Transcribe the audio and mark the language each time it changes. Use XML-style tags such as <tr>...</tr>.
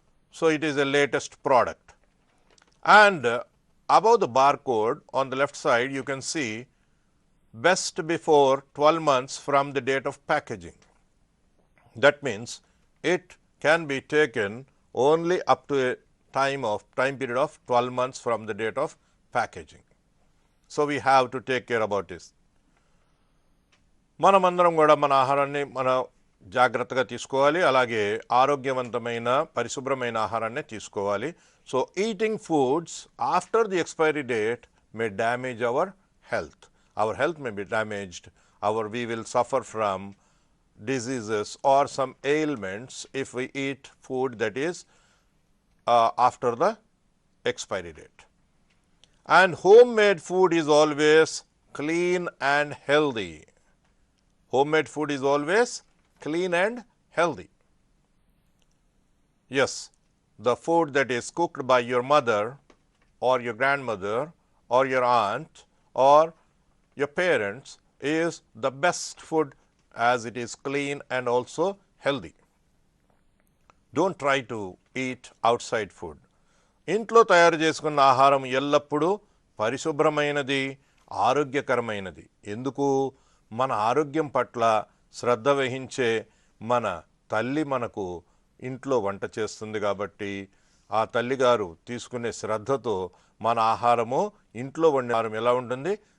<en>So it is a latest product. And above the barcode on the left side, you can see best before 12 months from the date of packaging. That means it can be taken only up to a time period of 12 months from the date of packaging. So we have to take care about this.</en> <te>మనమందరం కూడా మన ఆహారాన్ని మన జాగ్రత్తగా తీసుకోవాలి. అలాగే ఆరోగ్యవంతమైన పరిశుభ్రమైన ఆహారాన్ని తీసుకోవాలి.</te> <en>So eating foods after the expiry date may damage our health. Our health may be damaged. We will suffer from diseases or some ailments if we eat food that is after the expiry date. And homemade food is always clean and healthy. Homemade food is always clean and healthy. Yes, the food that is cooked by your mother or your grandmother or your aunt or your parents is the best food as it is clean and also healthy. Don't try to eat outside food.</en> <te>ఇంట్లో తయారు చేసుకున్న ఆహారం ఎల్లప్పుడూ పరిశుభ్రమైనది, ఆరోగ్యకరమైనది. ఎందుకు? మన ఆరోగ్యం పట్ల శ్రద్ధ వహించే మన తల్లి మనకు ఇంట్లో వంట చేస్తుంది కాబట్టి ఆ తల్లిగారు తీసుకునే శ్రద్ధతో మన ఆహారము ఇంట్లో వండిన ఆహారం ఎలా ఉంటుంది?</te>